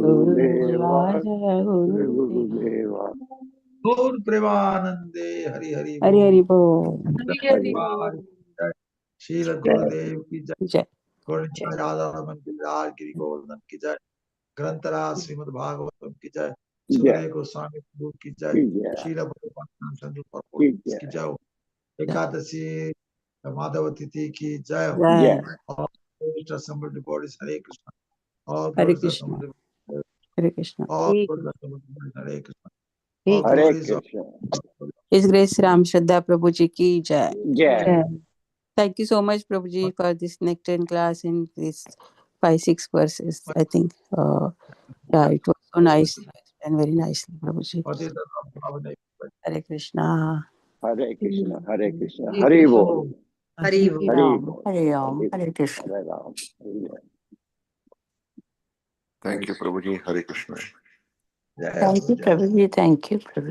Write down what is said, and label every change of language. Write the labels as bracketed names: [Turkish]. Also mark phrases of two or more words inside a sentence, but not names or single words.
[Hindi] गुरुदेव गुरुदेवा जय जय गुरुदेवा गुरुदेव गौर प्रेमानंदे हरि हरि हरि बोल हरि बोल हरि शील जय गुरुदेव की जय जय गोविंद राधा रमन की जय गिरि गोवर्धन की जय ग्रंथराज श्रीमद् भागवतम की जय जय सुखदेव गोस्वामी प्रभु की जय की जय शील भगवान संजू की की जय जय हो। एकादशी माधव तिथि की जय हो। जय जय और समृद्ध बॉडीज हरे कृष्ण और हरे [English] glories of [Hindi] कृष्ण समृद्ध हरे कृष्ण और [English] glories of [Hindi] समृद्ध हरे कृष्ण और हरे [English] glories of [Hindi] कृष्ण [English] His Grace Ram Shraddha Prabhuji [Hindi] की जय. जय [English] Thank you so much, Prabhuji, for this nectar class in this 5-6 verses. I think, yeah, it was so nice and very nicely, Prabhuji. [Hindi] हरे कृष्ण. हरे कृष्ण हरे कृष्ण हरि हरि बोल बोल हरि बोल हरि राम, बोल हरे राम, हरि हरे कृष्ण. हरे राम हरि जय [English] Thank you, Prabhuji. [Hindi] हरे कृष्ण. जय [English] Thank [Hindi] हो [English] you, [Hindi] जय हो। [English] Prabhuji. Thank you, Prabhuji.